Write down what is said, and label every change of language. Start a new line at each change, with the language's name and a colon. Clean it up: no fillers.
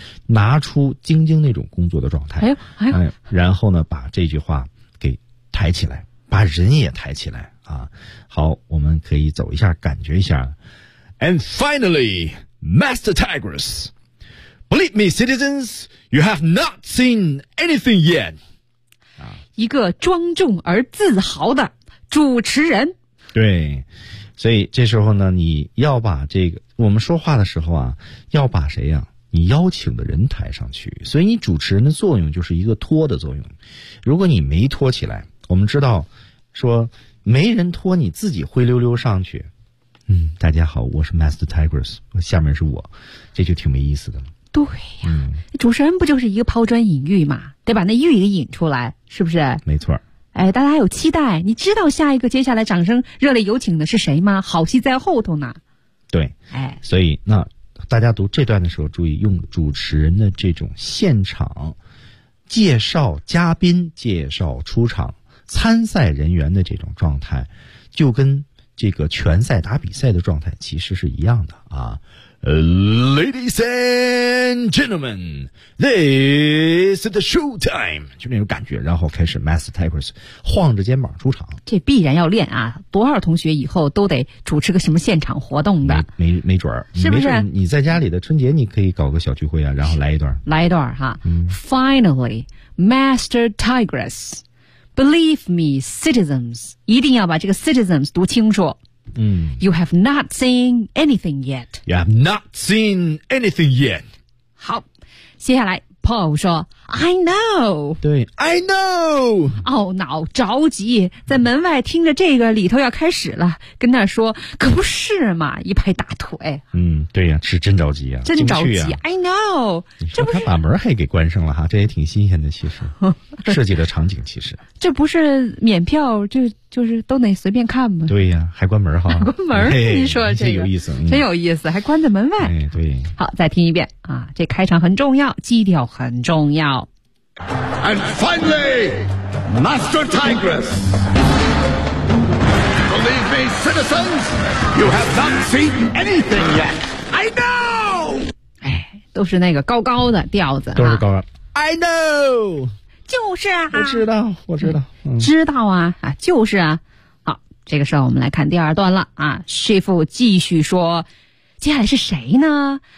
Chinese: 拿出兢兢那种工作的状态，哎，然后呢，把这句话给抬起来，把人也抬起来啊！好，我们可以走一下，感觉一下。
English: And finally, Master Tigress, believe me, citizens, you have not seen anything yet.
Chinese: 一个庄重而自豪的主持人。对，所以这时候呢，你要把这个我们说话的时候啊，要把谁呀、啊？你邀请的人抬上去，所以你主持人的作用就是一个托的作用。如果你没托起来，我们知道说没人托，你自己灰溜溜上去。嗯，大家好，我是 Master Tigress， 下面是我，这就挺没意思的了。对呀、嗯，主持人不就是一个抛砖引玉嘛，得把那玉给引出来，是不是？没错。哎，大家有期待，你知道下一个接下来掌声热烈有请的是谁吗？好戏在后头呢。对，哎，所以那。大家读这段的时候，注意用主持人的这种现场介绍嘉宾、介绍出场参赛人员的这种状态，就跟这个拳赛打比赛的状态其实是一样的啊。
English: Ladies and gentlemen, this is the show time.
Chinese: 就那种感觉，然后开始 Master Tigress 晃着肩膀出场。这必然要练啊！多少同学以后都得主持个什么现场活动的？没准儿，是不是？你在家里的春节你可以搞个小聚会啊，然后来一段，来一段哈。嗯、
English: Finally, Master Tigress, believe me, citizens,
Chinese: 一定要把这个 citizens 读清楚。嗯、
English: You have not seen anything yet. You have not seen anything yet.
Chinese: 好，接下来 Paul 说
English: I know.
Chinese: 对
English: I know.
Chinese: 懊恼着急，在门外听着这个里头要开始了，跟他说可不是嘛，一拍大腿。嗯，对呀、啊，是真着急啊，真着急、啊、
English: I know.
Chinese: 这不是他把门还给关上了哈，这也挺新鲜的，其实设计的场景其实这不是免票就是都得随便看吗？对呀、啊，还关门哈？关门？您说这个、真有意思、嗯，真有意思，还关在门外。哎，对。好，再听一遍啊，这开场很重要，基调很重要。
English: And finally, Master Tigress, believe me, citizens, you have not seen anything yet. I know.
Chinese: 哎，都是那个高高的调子、啊，都是高调。
English: I know.
Chinese: 就是啊，我知道、嗯、知道啊，就是啊。好，这个时候我们来看第二段了啊。 Shifu 继续说，接下来是谁呢？